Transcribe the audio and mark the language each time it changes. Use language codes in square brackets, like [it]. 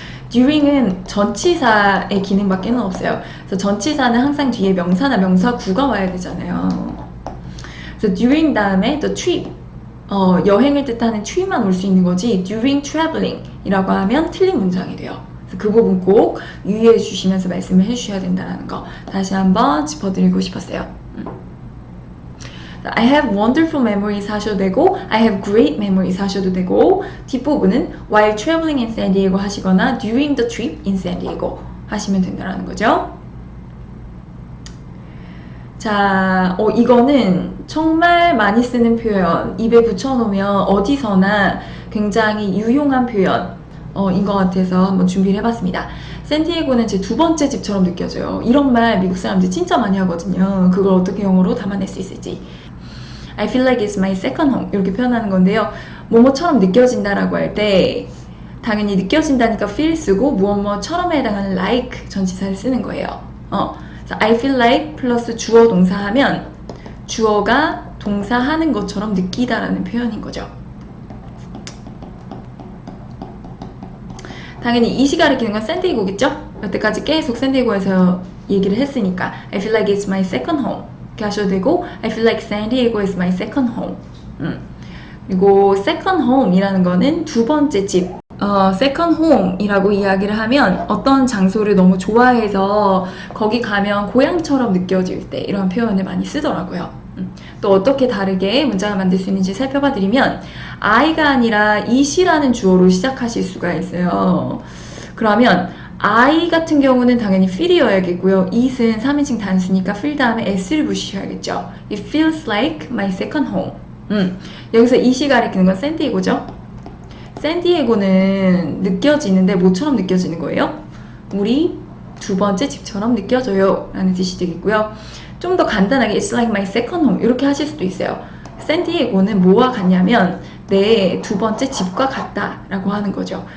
[ko] during은 전치사의 기능밖에 없어요. 그래서 전치사는 항상 뒤에 명사나 명사구가 와야 되잖아요. 그래서 during 다음에 the trip, 여행을 뜻하는 trip만 올 수 있는 거지 [en] during traveling [ko] 이라고 하면 틀린 문장이 돼요. 그래서 그 부분 꼭 유의해 주시면서 말씀을 해주셔야 된다는 거 다시 한번 짚어드리고 싶었어요. [en] I have wonderful memories [ko] 하셔도 되고 [en] I have great memories 하셔도 되고 뒷부분은 while traveling in San Diego [ko] 하시거나 [en] during the trip in San Diego [ko] 하시면 된다는 거죠. 자, 이거는 정말 많이 쓰는 표현 입에 붙여놓으면 어디서나 굉장히 유용한 표현 인 것 같아서 한번 준비를 해봤습니다. 샌디에고는 제 두 번째 집처럼 느껴져요. 이런 말 미국 사람들 진짜 많이 하거든요. 그걸 어떻게 영어로 담아낼 수 있을지. [en] I feel like it's my second home [ko] 이렇게 표현하는 건데요. 뭐뭐처럼 느껴진다라고 할 때 당연히 느껴진다니까 feel 쓰고 무엇뭐처럼에 해당하는 like 전치사를 쓰는 거예요. 그래서 I feel like 플러스 주어 동사 하면 주어가 동사하는 것처럼 느끼다라는 표현인 거죠. 당연히 이시 가리키는 건 샌디에고겠죠? 여태까지 계속 샌디에고에서 얘기를 했으니까 [en] I feel like it's my second home [ko] 이렇게 하셔도 되고 [en] I feel like San Diego is my second home. [ko] 그리고 second home 이라는 거는 두 번째 집. second home 이라고 이야기를 하면 어떤 장소를 너무 좋아해서 거기 가면 고향처럼 느껴질 때 이런 표현을 많이 쓰더라고요. 또 어떻게 다르게 문장을 만들 수 있는지 살펴봐 드리면 I가 아니라 it이라는 주어로 시작하실 수가 있어요. 그러면 I 같은 경우는 당연히 feel이어야겠고요. it은 3인칭 단수니까 feel 다음에 s를 붙이셔야겠죠. [en] It feels like my second home. [ko] 여기서 it이 가리키는 건 샌디에고죠. 샌디에고는 느껴지는데 뭐처럼 느껴지는 거예요? 우리 두 번째 집처럼 느껴져요 라는 뜻이 되겠고요. 좀 더 간단하게 [en] It's like my second home [ko] 이렇게 하실 수도 있어요. 샌디에고는 뭐와 같냐면 내 두 번째 집과 같다 라고 하는 거죠.